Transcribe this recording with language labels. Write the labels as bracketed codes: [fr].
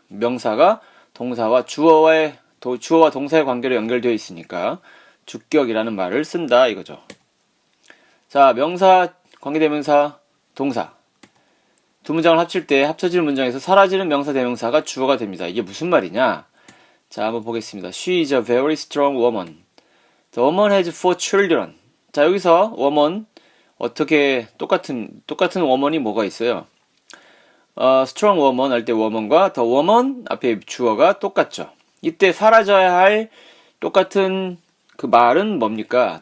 [ko] 명사가 동사와 주어와 동사의 관계로 연결되어 있으니까 주격이라는 말을 쓴다 이거죠. 자, 명사, 관계대명사, 동사 두 문장을 합칠 때 합쳐지는 문장에서 사라지는 명사 대명사가 주어가 됩니다. 이게 무슨 말이냐? 자, 한번 보겠습니다. [en] She is a very strong woman. The woman has 4 children. [ko] 자, 여기서 woman 어떻게 똑같은 woman이 뭐가 있어요? strong woman 할 때 woman과 the woman 앞에 주어가 똑같죠. 이때 사라져야 할 똑같은 그 말은 뭡니까?